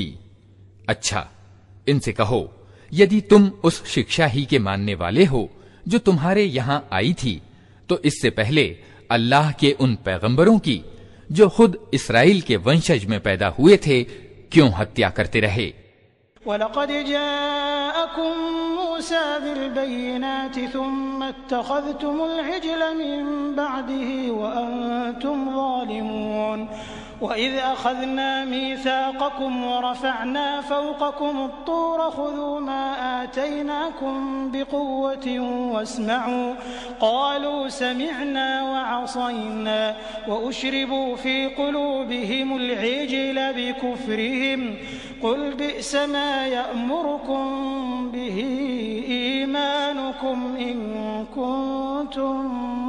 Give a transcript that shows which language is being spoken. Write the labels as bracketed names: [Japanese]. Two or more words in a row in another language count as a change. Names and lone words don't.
[Hindi] अच्छा, इनसे कहो यदि तुम उस शिक्षा ही के मानने वाले हो जो तुम्हारे यहाँ आई थी, तो इससे पहले अल्लाह के उन पैगंबरों की जो खुद इस्राएल के वंशज में पैदा हुए थे क्यों हत्या करते रहे। [Arabic] ولقد جاءكم موسى بالبينات ثم اتخذتم العجل من بعده وأنتم ظالمون. وإذ أخذنا ميثاقكم ورفعنا فوقكم الطور خذوا ما آتيناكم بقوة واسمعوا قالوا سمعنا وعصينا وأشربوا في قلوبهم العجل بكفرهم قل بئس ما يأمركم به إيمانكم إن كنتم